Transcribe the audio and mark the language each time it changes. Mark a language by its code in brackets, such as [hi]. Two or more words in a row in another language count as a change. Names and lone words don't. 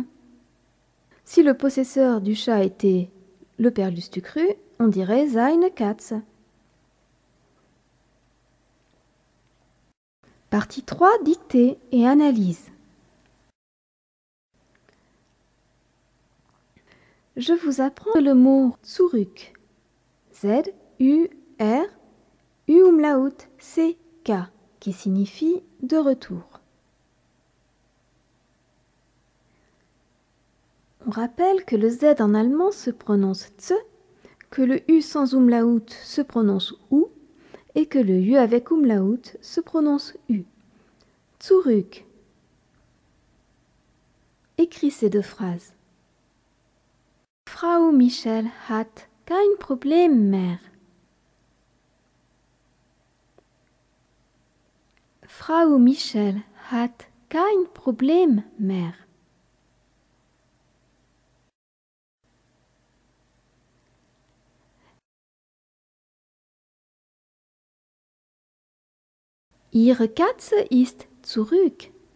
[fr] Si le possesseur du chat était le père Lustucru, on dirait [de] seine Katze. [fr] Partie 3, dictée et analyse. Je vous apprends le mot zurück. Z-U-R, U-umlaut, C-K, qui signifie de retour. On rappelle que le Z en allemand se prononce Z, que le U sans umlaut se prononce OU et que le U avec umlaut se prononce U. Zurück. Écris ces deux phrases. [de] Frau Michel hat kein Problem mehr. Frau Michel hat kein Problem mehr. Ihre Katze ist zurück.